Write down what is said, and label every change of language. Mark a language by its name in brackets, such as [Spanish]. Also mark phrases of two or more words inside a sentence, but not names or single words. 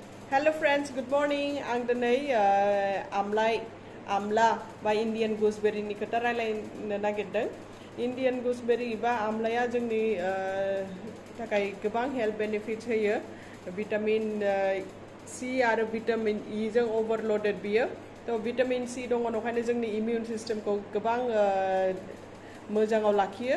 [English] Hello friends, good morning. [Bodo] आं दिनै आमलाइ, आमला बा [English] Indian gooseberry [Bodo] ni खोथा रायलायनो नागिरदों. [English] Indian gooseberry [Bodo] बा आमलाया जोंनि थाखाय गोबां [English] health benefits [Bodo] होयो. भिटामिन C आरो भिटामिन E जों ओवरलोडेड बियो. तो भिटामिन C दङ नखायनो जोंनि [English] immune systemखौ [Bodo] गोबां मोजाङाव लाखियो.